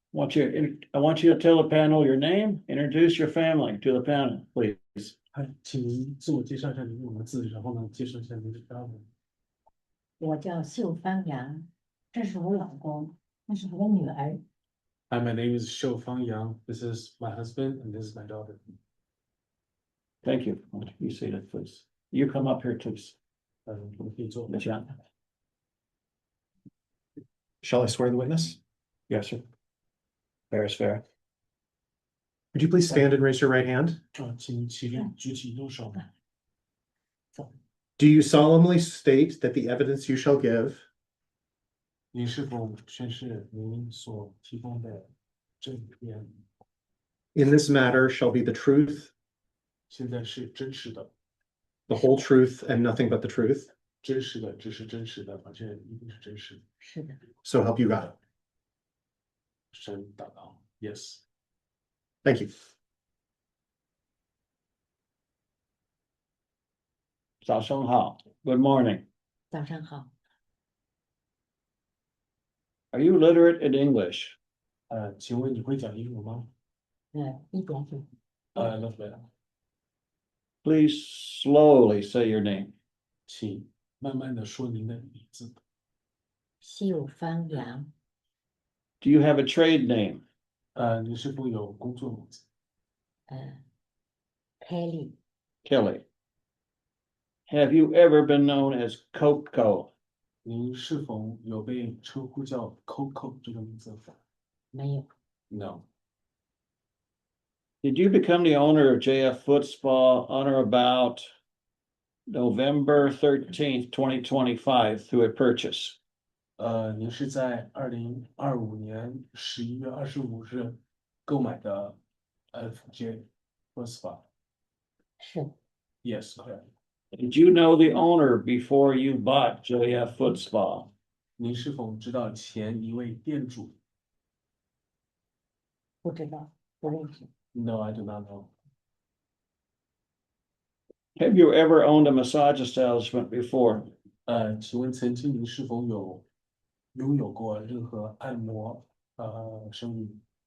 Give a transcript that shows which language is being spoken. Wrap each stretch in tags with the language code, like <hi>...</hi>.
<en>I want you to tell the panel your name, introduce your family to the panel, please.</en> <zh>嗨，请您自我介绍一下您的名字，然后呢，介绍一下您的家人。我叫秀芳阳，这是我老公，那是我的女儿。</zh> <en>Hi, my name is Shou Fang Yang. This is my husband and this is my daughter. Thank you. You say that, please. You come up here, please.</en> <zh>我们可以做。</zh> <en>Shall I swear the witness? Yes, sir. Fair is fair. Would you please stand and raise your right hand?</en> <zh>请您起立，举起右手。</zh> <en>Do you solemnly state that the evidence you shall give</en> <zh>您是否宣誓您所提供的证言</zh> <en>in this matter shall be the truth,</en> <zh>现在是真实的？</zh> <en>the whole truth, and nothing but the truth?</en> <zh>真实的，只是真实的，而且一定是真实的。是的，</zh> <en>So help you God.</en> <zh>神答道 ，</zh> <en>Yes。 Thank you.</en> <zh>早上好.</zh> <en>Good morning.</en> <zh>早上好。</zh> <en>Are you literate in English?</en> <zh>请问你会讲英文吗？一点点。那对。</zh> <en>Please slowly say your name.</en> <zh>请慢慢的说您的名字。秀芳阳，</zh> <en>Do you have a trade name?</en> <zh>您是否有工作名字？凯丽，</zh> <en>Kelly. Have you ever been known as Coco?</en> <zh>您是否有被称呼叫 Coco 这个名字？没有。</zh> <en>No。 Did you become the owner of JF Foot Spa on or about November 13th, 2025 through a purchase?</en> <zh>您是在2025年11月25日购买的 FJ First Spa。是的，</zh> <en>Yes, correct. Did you know the owner before you bought JF Foot Spa?</en> <zh>您是否知道前一位店主不知道，不认识。</zh> <en>？No, I do not know. Have you ever owned a massage establishment before?</en> <zh>请问曾经您是否拥有过任何按摩生意</zh>